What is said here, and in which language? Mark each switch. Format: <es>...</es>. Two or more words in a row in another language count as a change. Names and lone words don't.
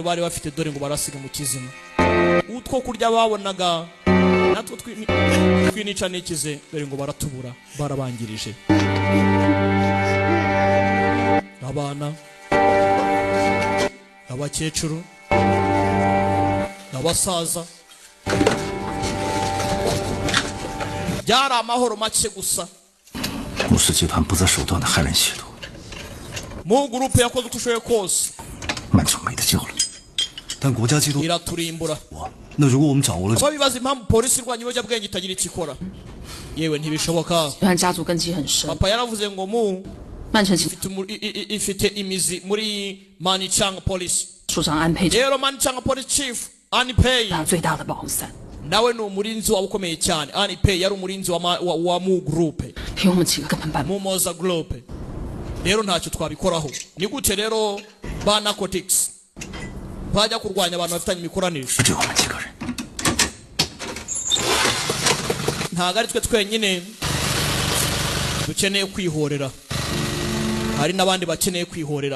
<rw>bari bafite dore ngo barasiga mu kizima utwo kurya babonaga natwo twinica nikize dore ngo baratubura barabangirije abana abakecuru abasaza byari amahoro make gusa</rw> <zh>公司集团不择手段的害人邪毒，</zh> <rw>mu groupe yakoze uko ushoboye kose</rw> <zh>满城没得救了。但国家缉毒</zh> <rw>iraturimbura</rw> <zh>那如果我们掌握了，</zh> <rw>babibaza impamvu polisi irwanya ibiyobyabwenge itagira icyo ikora yewe ntibishoboka</rw> <zh>集团家族根基很深，</zh> <rw>papa yaravuze ngo mu ifite imizi muri Manichang Police</rw> <zh>署长安佩</zh> <rw>rero Manichang</rw> <en>Police Chief</en> <rw>Anipei</rw> <zh>最大的保护伞</zh> <rw>nawe ni umurinzi waba ukomeye cyane. Anipei yari umurinzi wa mu group</rw> <zh>凭我们几个根本办不</zh> <rw>mu moza group. Rero ntacyo twabikoraho. Ni gute rero ba narcotics bajya kurwanya abantu bafitanye imikoranire? Ntago ari twe twenyine dukeneye kwihorera, hari n'abandi bakeneye kwihorera.</rw>